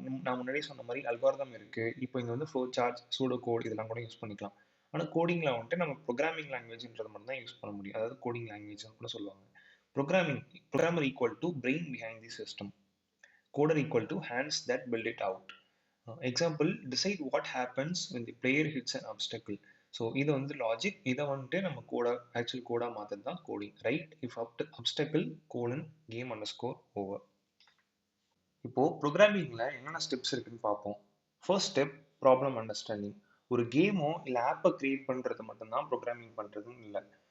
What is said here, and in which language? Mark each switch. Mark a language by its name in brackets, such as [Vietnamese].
[Tamil] நான் முன்னாடியே சொன்ன மாதிரி அல்காரிதம் இருக்குது. இப்போ இங்கே வந்து ஃப்ளோ சார்ட்ஸ், சூடோ கோட் இதெல்லாம் கூட யூஸ் பண்ணிக்கலாம். ஆனால் கோடிங்கில் வந்துட்டு நம்ம ப்ரோக்ராமிங் லாங்குவேஜ்ன்றது மட்டும் தான் யூஸ் பண்ண முடியும். அதாவது கோடிங் லாங்குவேஜ்னு கூட சொல்லுவாங்க. [English] Programmer equal to brain behind the system. Coder equal to hands that build it out. Example, decide what happens when the player hits an obstacle. [Tamil] So இது வந்து லாஜிக். இதை வந்துட்டு நம்ம ஆக்சுவல் கோடாக மாற்றுறது தான் coding. [English] Right if obstacle colon game underscore over. [Tamil] இப்போ ப்ரோக்ராமிங்ல என்னென்ன ஸ்டெப்ஸ் இருக்குன்னு பார்ப்போம். [English] First step problem understanding. [Tamil] ஒரு கேமோ இல்ல ஆப்பை கிரியேட் பண்றது மட்டும்தான் ப்ரோக்ராமிங் பண்றதுன்னு இல்லை.